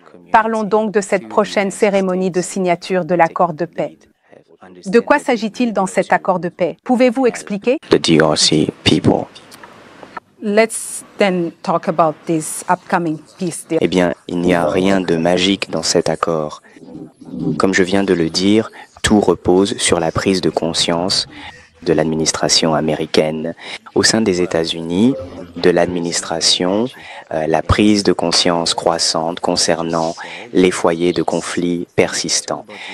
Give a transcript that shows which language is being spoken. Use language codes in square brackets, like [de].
[fr] Parlons donc de cette prochaine cérémonie de signature de l'accord de paix. De quoi s'agit-il dans cet accord de paix? Pouvez-vous expliquer? [en] The DRC people. Let's then talk about this upcoming peace deal. [fr] Eh bien, il n'y a rien de magique dans cet accord. Comme je viens de le dire, tout repose sur la prise de conscience de l'administration américaine. Au sein des États-Unis, de l'administration, la prise de conscience croissante concernant les foyers de conflits persistants.